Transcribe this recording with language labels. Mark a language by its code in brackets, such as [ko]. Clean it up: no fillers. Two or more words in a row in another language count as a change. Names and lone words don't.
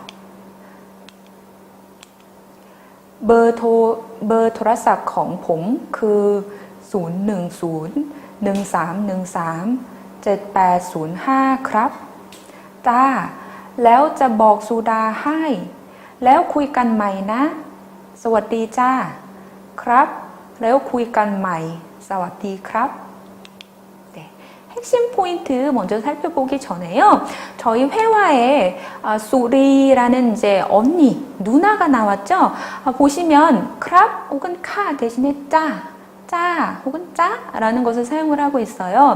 [th] เบอร์โทรศัพท์ของผมคือ 010-1313-7805 ครับ จ้า แล้วจะบอกซูดาให้ แล้วคุยกันใหม่นะ สวัสดีจ้า ครับ แล้วคุยกันใหม่ สวัสดีครับ. [ko] 네, 핵심 포인트 먼저 살펴보기 전에요. 저희 회화에 수리라는 이제 언니, 누나가 나왔죠. 보시면 크랍 혹은 카 대신에 짜 혹은 짜라는 것을 사용을 하고 있어요.